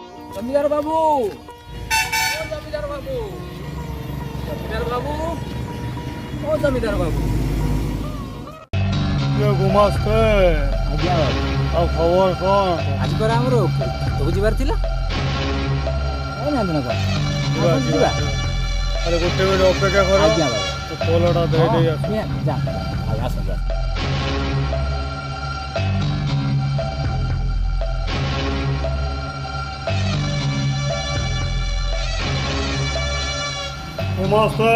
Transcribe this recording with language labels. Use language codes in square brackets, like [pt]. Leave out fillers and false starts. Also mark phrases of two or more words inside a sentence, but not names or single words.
[hi] जमीदार बाबू, ओ जमीदार बाबू, जमीदार बाबू, ओ जमीदार बाबू। ये गुमास्ते आज्ञा बाबू। [or] ଆଉ ଖବର କ'ଣ? ଆଜି ପରା ଆମର କ୍ଷେତକୁ ଯିବାର ଥିଲା। ଯାଇନାହାନ୍ତି ନା କ'ଣ? ଯିବା ଯିବା ଆରେ ଗୋଟେ ମିନିଟ୍ ଅପେକ୍ଷା କର। ଆଜ୍ଞା ବାବୁ। ପୋଲଟା ଦେଇ ଦେଇ ଆସ। ଯା ଆସନ୍ତୁ। ଗୁମାସ୍ତେ